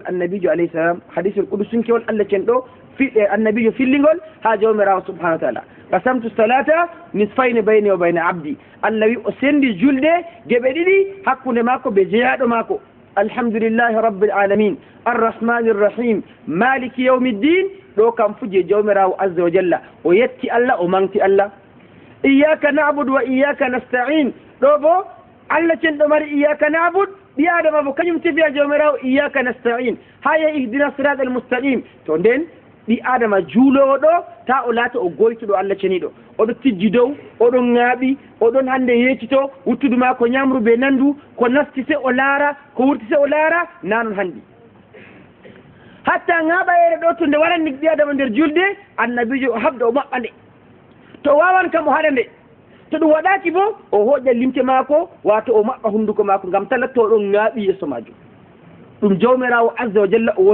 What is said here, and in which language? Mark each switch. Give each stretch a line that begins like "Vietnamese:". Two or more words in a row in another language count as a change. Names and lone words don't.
Fula: annabijo
Arabic: عليه السلام
Fula: hadisewol ƙudusunkewol Allah cen ɗo annabijo fillingol ha jawmirawo
Arabic: سبحانه وتعالى قسمت الصلاة نصفين بيني وبين عبدي
Fula: Allah wi o sendi julde geɓe ɗiɗi hakkude maako be jeyaɗo maako
Arabic: الحمد لله رب العالمين الرحمن الرحيم مالك يوم الدين
Fula: ɗo kam fuje jawmirawo
Arabic: عز وجل
Fula: o yetti Allah o manti Allah
Arabic: إياك نعبد وإياك نستعين
Fula: ɗo bo Allah cenɗo mari
Arabic: إياك نعبد
Fula: ɓi adama bo kañum tefiya jawmirawo
Arabic: إياك نستعين
Fula: ha ya
Arabic: اهدنا الصراط المستقيم
Fula: to nden ɓi adama juulowo ɗo ta o laata o goytuɗo Allah ceniɗo oɗo tijji dow oɗon ŋaaɓi oɗon hande yeccito wuttudu ma ko ñamru be nandu ko nasti se o laara ko wurti se o laara nanon handi hatta ŋaaɓayere ɗo to nde waranni ɓi adama nder julde annabijo o habda o maɓɓa nde to wawan kam o haɗa nde to ɗum waɗaki bo o hoƴƴa limte maako wato o maɓɓa hunduko maako ngam talatta oɗon ŋaaɓi yesso majum ɗum jawmirawo
Arabic: عز وجل
Fula: o